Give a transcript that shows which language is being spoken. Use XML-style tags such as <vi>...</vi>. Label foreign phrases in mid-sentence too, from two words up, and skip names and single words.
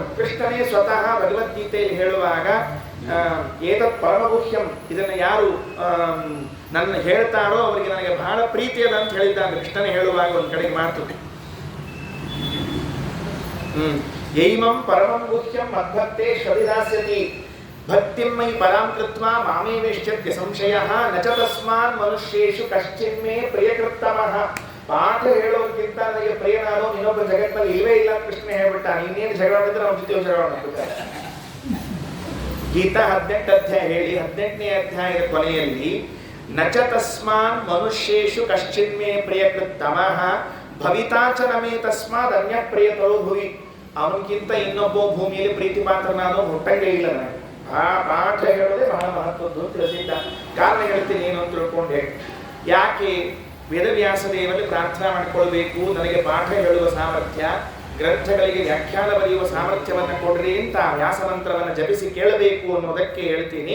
<kn>ಕೃಷ್ಣನೇ ಸ್ವತಃ ಭಗವದ್ಗೀತೆಯಲ್ಲಿ ಹೇಳುವಾಗ</kn> <sa>ಏತತ್ ಪರಮಗುಹ್ಯಂ,</sa> <kn>ಇದನ್ನು ಯಾರು ನನ್ನ ಹೇಳ್ತಾರೋ ಅವರಿಗೆ ನನಗೆ ಬಹಳ ಪ್ರೀತಿ ಅದ ಅಂತ ಹೇಳಿದ್ದಾನೆ ಕೃಷ್ಣನೇ ಹೇಳುವಾಗ ಒಂದು ಕಡೆಗೆ ಮಾತು.</kn> <sa>ಯೈಮಂ ಪರಮಂ ಗುಹ್ಯಂ ಮದ್ಭಕ್ತೆ ಶ್ರವಿದಾಸ್ಯತಿ. ಭಕ್ತಿಮೈ ಪರಾಂ ಕೃತ್ವಾ ಮಾಮೇ ವೇಶ್ಯತ್ಯ ಸಂಶಯಃ ನ ಚ ತಸ್ಮಾನ್ ಮನುಷ್ಯೇಷು ಕಶ್ಚಿನ್ಮೇ ಪ್ರಿಯಕೃತ್ತಮಃ.</sa> <kn>ಪಾಠ ಹೇಳೋದಕ್ಕಿಂತ ನನಗೆ ಪ್ರಿಯನಾದೋ ಇನ್ನೊಬ್ಬ ಜಗತ್ತಿನಲ್ಲಿ ಇಲ್ಲವೇ ಇಲ್ಲ ಅಂತ ಕೃಷ್ಣ ಹೇಳ್ಬಿಟ್ಟ. ಇನ್ನೇನು ಜಗಳ ಮಾಡಿದ್ರೆ ಅವ್ರ ಜೊತೆ ಜಗಳ ಮಾಡ್ಬಿಡ್ತಾರೆ. ಗೀತಾ 18 ಅಧ್ಯಾಯ ಹೇಳಿ 18ನೇ ಅಧ್ಯಾಯದ ಕೊನೆಯಲ್ಲಿ</kn> <sa>ನ ಚ ತಸ್ಮಾನ್ ಮನುಷ್ಯೇಷು ಕಶ್ಚಿನ್ಮೇ ಪ್ರಿಯಕೃತ್ತಮಃ ಭವಿತಾ ಚ ನಮೇ ತಸ್ಮಾದ್ ಅನ್ಯ ಪ್ರಿಯತರೋ ಭುವಿ.</sa> <kn>ಅವನಿಗಿಂತ ಇನ್ನೊಬ್ಬ ಭೂಮಿಯಲ್ಲಿ ಪ್ರೀತಿ ಪಾತ್ರನಾದೋ ಹುಟ್ಟಂಗೆ ಇಲ್ಲ. ನನಗೆ ಆ ಪಾಠ ಹೇಳೋದೇ ಬಹಳ ಮಹತ್ವದ್ದು ತಿಳಿಸಿದ್ದ. ಕಾರಣ ಹೇಳ್ತೀನಿ ಏನು ಅಂತ ತಿಳ್ಕೊಂಡೆ. ಯಾಕೆ ವೇದವ್ಯಾಸ ದೇವರಲ್ಲಿ ಪ್ರಾರ್ಥನಾ ಮಾಡಿಕೊಳ್ಬೇಕು, ನನಗೆ ಪಾಠ ಹೇಳುವ ಸಾಮರ್ಥ್ಯ, ಗ್ರಂಥಗಳಿಗೆ ವ್ಯಾಖ್ಯಾನ ಬರೆಯುವ ಸಾಮರ್ಥ್ಯವನ್ನು ಕೊಡ್ರಿ ಅಂತ ವ್ಯಾಸ ಮಂತ್ರವನ್ನು ಜಪಿಸಿ ಕೇಳಬೇಕು ಅನ್ನೋದಕ್ಕೆ ಹೇಳ್ತೀನಿ.</kn>